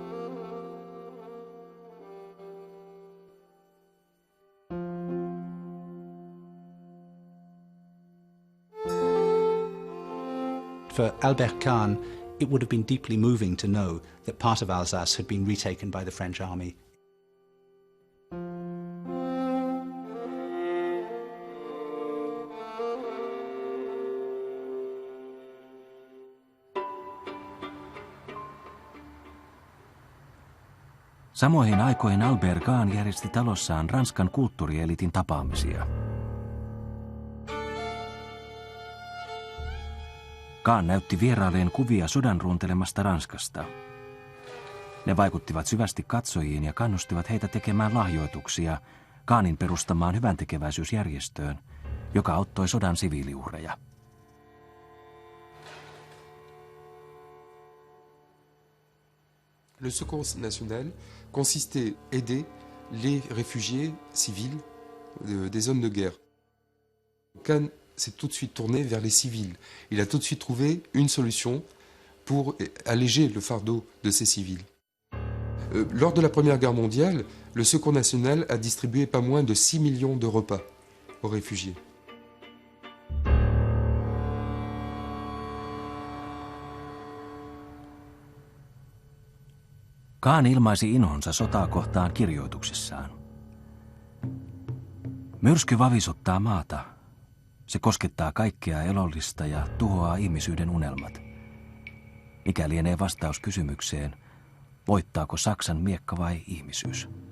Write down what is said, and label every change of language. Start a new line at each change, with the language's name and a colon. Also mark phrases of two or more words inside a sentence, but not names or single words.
English: For Albert Kahn, it would have been deeply moving to know that part of Alsace had been retaken by the French army.
Finnish: Samoihin aikoihin Albert Kahn järjesti talossaan Ranskan kulttuurielitin tapaamisia. Kahn näytti vierailleen kuvia Sodan runtelemasta Ranskasta. Ne vaikuttivat syvästi katsojiin ja kannustivat heitä tekemään lahjoituksia Kahnin perustamaan hyväntekeväisyysjärjestöön, joka auttoi sodan siviiliuhreja.
French: Le Secours National consistait à aider les réfugiés civils des zones de guerre. Kahn s'est tout de suite tourné vers les civils. Il a tout de suite trouvé une solution pour alléger le fardeau de ces civils. Lors de la Première Guerre mondiale, le Secours National a distribué pas moins de 6 millions de repas aux réfugiés.
Finnish: Kahn ilmaisi inhonsa sotaa kohtaan kirjoituksissaan. Myrsky vavisuttaa maata. Se koskettaa kaikkea elollista ja tuhoaa ihmisyyden unelmat. Mikä lienee vastaus kysymykseen, voittaako Saksan miekka vai ihmisyys?